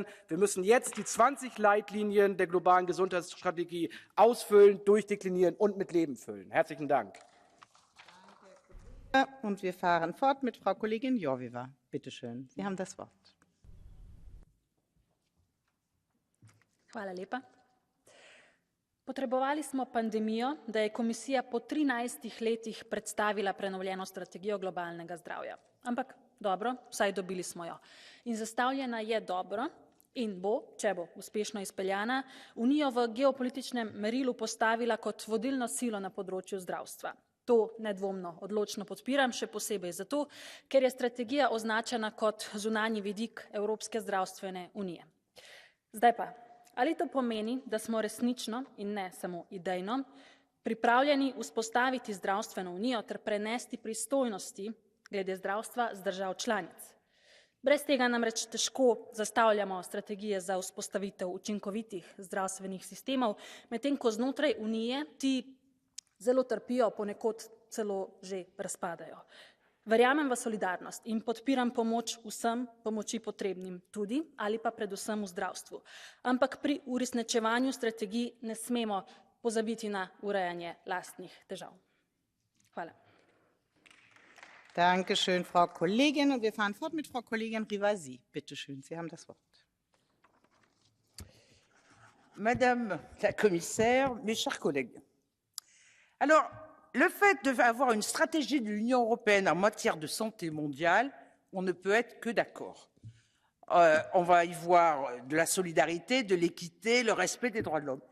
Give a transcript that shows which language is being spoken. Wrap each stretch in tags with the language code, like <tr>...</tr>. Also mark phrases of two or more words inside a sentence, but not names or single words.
<de>Wir müssen jetzt die 20 Leitlinien der globalen Gesundheitsstrategie ausfüllen, durchdeklinieren und mit Leben füllen. Herzlichen Dank. Und wir fahren fort mit Frau Kollegin Joveva. Bitte schön, Sie haben das Wort.</de> <sl>Hvala lepa. Potrebovali smo pandemijo, da je komisija po 13 letih predstavila prenovljeno strategijo globalnega zdravja. Ampak dobro, vsaj dobili smo jo. In zastavljena je dobro in bo, če bo uspešno izpeljana, Unijo v geopolitičnem merilu postavila kot vodilno silo na področju zdravstva. To nedvomno odločno podpiram, še posebej zato, ker je strategija označena kot zunanji vidik Evropske zdravstvene unije. Zdaj pa, ali to pomeni, da smo resnično in ne samo idejno pripravljeni vzpostaviti zdravstveno unijo ter prenesti pristojnosti glede zdravstva z držav članic? Brez tega namreč težko zastavljamo strategije za vzpostavitev učinkovitih zdravstvenih sistemov, medtem ko znotraj Unije ti zelo trpijo, ponekod celo že razpadajo. Verjamem v solidarnost in podpiram pomoč vsem pomoči potrebnim tudi ali pa predvsem v zdravstvu. Ampak pri uresničevanju strategij ne smemo pozabiti na urejanje lastnih težav. Hvala.</sl> <de>Dankeschön, Frau Kollegin. Und wir fahren fort mit Frau Kollegin Rivasi. Bitte schön, Sie haben das Wort.</de> <fr>Madame la commissaire, mes chers collègues. Alors, le fait d'avoir une stratégie de l'Union européenne en matière de santé mondiale, on ne peut être que d'accord. On va y voir de la solidarité, de l'équité, le respect des droits de l'homme.</fr>